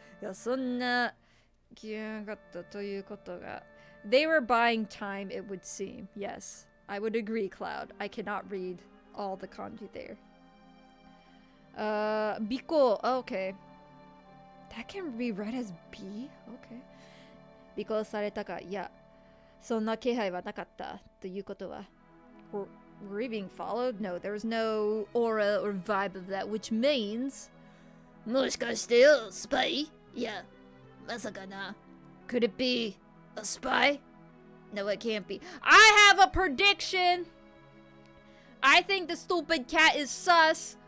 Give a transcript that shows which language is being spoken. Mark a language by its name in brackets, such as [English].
[Japanese] いや、そんな気がなかったということが。 [English] They were buying time, it would seem. Yes. I would agree, Cloud. I cannot read all the kanji there. Biko. Okay. That can be read as B? Okay. [Japanese] Biko されたか。いや、そんな気配はなかったということは。 [English] Were we being followed? No, there was no aura or vibe of that, which means... [Japanese] もしかしてよ、スパイ？いや、まさかな。 [English] Could it be a spy? No, it can't be. I have a prediction! I think the stupid cat is sus.